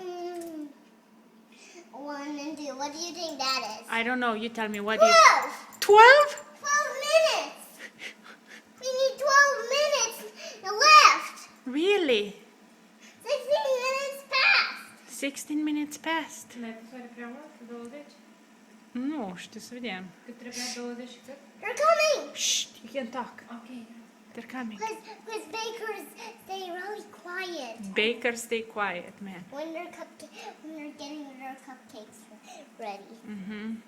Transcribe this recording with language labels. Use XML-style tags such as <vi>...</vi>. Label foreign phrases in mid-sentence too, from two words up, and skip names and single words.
<en>One and two. What do you think that is? I don't know. You tell me. What do you... 12! 12? 12 minutes! We need 12 minutes left! Really? 16 minutes passed! 16 minutes passed.</en> <ro>Ne-ai pus oare prea mult? 20? Nu știu, să vedem. Cât trebuia? 20 și cât?</ro> <en>They're coming! Shh, you can talk. Ok. They're coming. Because bakers stay really quiet Bakers stay quiet, man. when they're getting their cupcakes ready. Mm-hmm.</en>